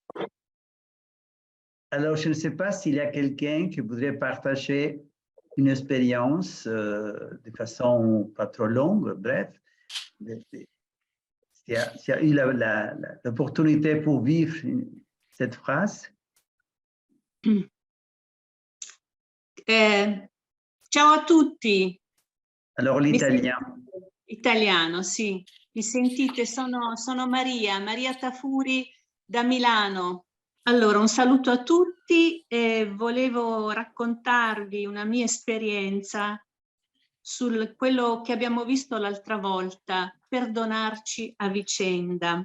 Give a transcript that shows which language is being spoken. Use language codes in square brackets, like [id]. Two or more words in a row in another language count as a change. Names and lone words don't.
[fr] Alors, je ne sais pas s'il y a quelqu'un qui voudrait partager une expérience de façon pas trop longue, bref, s'il y a eu l'opportunité pour vivre cette phrase. [it] Ciao a tutti. [fr] Alors, l'italien. [it] Italiano, sì. Mi sentite? Sono Maria Tafuri da Milano. Allora, un saluto a tutti e volevo raccontarvi una mia esperienza su quello che abbiamo visto l'altra volta, perdonarci a vicenda.